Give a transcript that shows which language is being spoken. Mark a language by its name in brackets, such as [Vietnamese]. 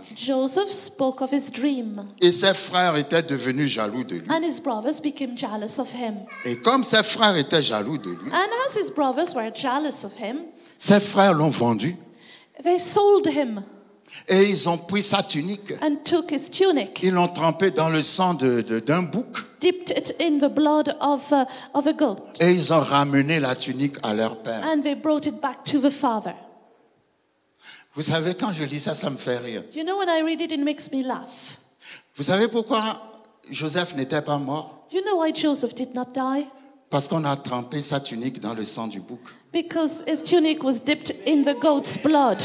[English] Joseph spoke of his dream, [French] et ses frères étaient devenus jaloux de lui. [English] and his brothers became jealous of him. [French] Et comme ses frères étaient jaloux de lui, [English] And as his brothers were jealous of him, [French] ses frères l'ont vendu [English] they sold him [French] et ils ont pris sa tunique. [English] and took his tunic, [French] Ils l'ont trempé dans le sang d'un bouc [English] dipped it in the blood of a goat, [French] et ils ont ramené la tunique à leur père. [English] and they brought it back to the father. [French] Vous savez, quand je lis ça, ça me fait rire. [English] You know, when I read it, it makes me laugh. [French] Vous savez pourquoi Joseph n'était pas mort? [English] Do you know why Joseph did not die? [French] Parce qu'on a trempé sa tunique dans le sang du bouc. [English] Because his tunic was dipped in the goat's blood.